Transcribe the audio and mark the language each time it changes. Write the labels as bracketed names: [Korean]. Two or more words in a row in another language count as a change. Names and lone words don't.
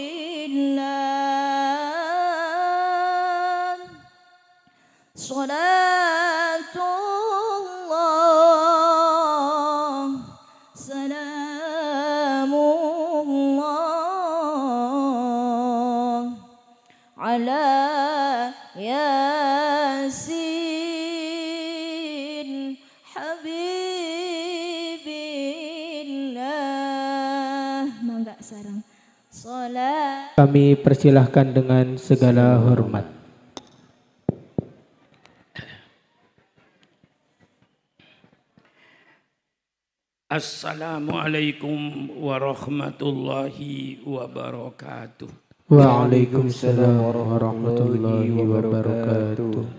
[Arabic] الله صلاة الله سلام الله على ياسين حبيب الله. [Sundanese] Mangga sareng salat. [Indonesian] Kami persilahkan dengan segala hormat. [Arabic] السلام عليكم ورحمة الله وبركاته. وعليكم السلام ورحمة الله وبركاته.